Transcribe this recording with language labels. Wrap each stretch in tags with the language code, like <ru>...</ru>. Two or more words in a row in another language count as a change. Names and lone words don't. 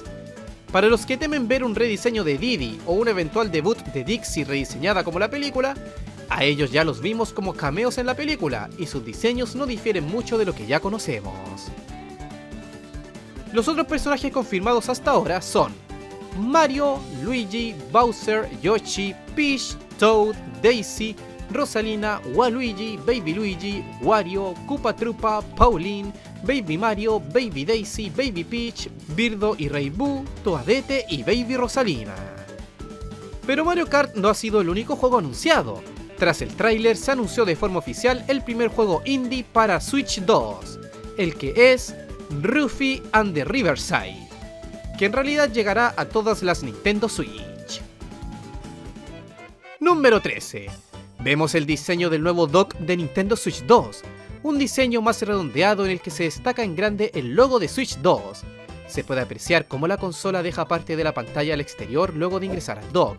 <es>Para los que temen ver un rediseño de Diddy o un eventual debut de Dixie rediseñada como la película, a ellos ya los vimos como cameos en la película y sus diseños no difieren mucho de lo que ya conocemos. Los otros personajes confirmados hasta ahora son Mario, Luigi, Bowser, Yoshi, Peach, Toad, Daisy, Rosalina, Waluigi, Baby Luigi, Wario, Koopa Troopa, Pauline, Baby Mario, Baby Daisy, Baby Peach, Birdo y Rey Boo, Toadette y Baby Rosalina. Pero Mario Kart no ha sido el único juego anunciado. Tras el tráiler se anunció de forma oficial el primer juego indie para Switch 2, el que es Rufy and the Riverside, que en realidad llegará a todas las Nintendo Switch. Número 13. Vemos el diseño del nuevo dock de Nintendo Switch 2. un diseño más redondeado en el que se destaca en grande el logo de Switch 2. Se puede apreciar cómo la consola deja parte de la pantalla al exterior luego de ingresar al dock.</es>